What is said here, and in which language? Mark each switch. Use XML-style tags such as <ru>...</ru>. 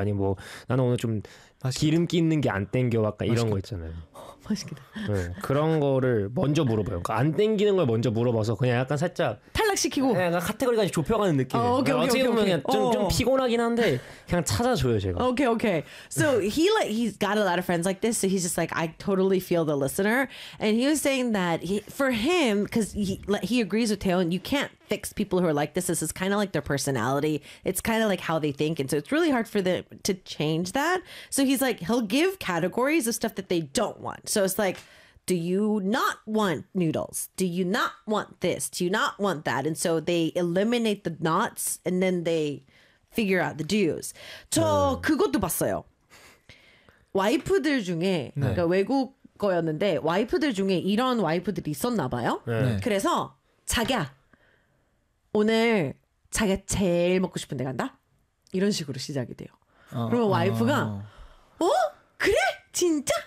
<ko>아니 뭐 나는 오늘 좀 기름기 있는 게 안 땡겨. 약간 이런 거 있잖아요. 맛있겠다. 네, 그런 거를 먼저 물어봐요. 그러니까 안 땡기는 걸 먼저 물어봐서 그냥 약간 살짝 시키고 약간 카테고리까지 좁혀가는 느낌. 어떻게 보면 좀 피곤하긴 한데 그냥 찾아줘요 제가.</ko> <en>Okay, okay. So he like he's got a lot of friends like this. So he's just like I totally feel the listener. And he was saying that for him because he agrees with Taeyeon. You can't fix people who are like this. This is kind of like their personality. It's kind of like how they think. And so it's really hard for them to change that. So he's like he'll give categories of stuff that they don't want. So it's like. Do you not want noodles? Do you not want this? Do you not want that? And so they eliminate the nots and then they figure out the do's.</en> <ko>저 그것도 봤어요. 와이프들 중에 네. 그러니까 외국 거였는데 와이프들 중에 이런 와이프들이 있었나 봐요. 네. 그래서 자기야 오늘 자기가 제일 먹고 싶은 데 간다? 이런 식으로 시작이 돼요. 그러면 와이프가 그래? 진짜?</ko>